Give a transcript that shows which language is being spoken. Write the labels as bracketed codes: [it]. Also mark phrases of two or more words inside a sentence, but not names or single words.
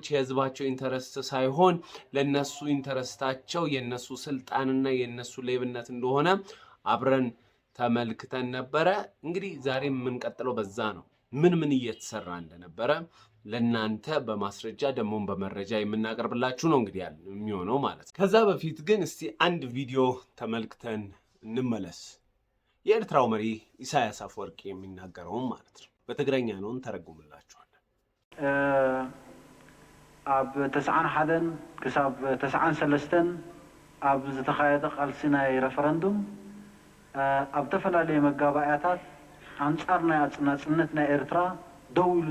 [am] የህዝባቸው ኢንተረስት ሳይሆን ለነሱ ኢንተረስታቸው የነሱ ስልጣንና የነሱ ሌብነት እንደሆነ አብረን ተመልክተን ነበረ። እንግዲህ ዛሬ የምንቀጥለው በዛ ነው። ምን እየተሰራ እንደነበረ ለናንተ በማስረጃ ደሞን በመረጃ የምናቀርብላችሁ ነው እንግዲህ የሚሆነው ማለት። ከዛ በፊት ግን እስቲ አንድ ቪዲዮ ተመልክተን እንመለስ። የኤርትራው መሪ ኢሳያስ አፈወርቂ የሚናገረውን ማለት ነው። በትግረኛ ነው እንተረጉምላችኋለን። [ti] ኣብ 91 ክሳብ 93 ኣብ ዝተኻየደ ቃልሲ ናይ ሬፈረንዱም ኣብ ተፈላለየ መጋባእያታት አንጻር ናይ አጽናጽነት ናይ ኤርትራ ደው ኢሉ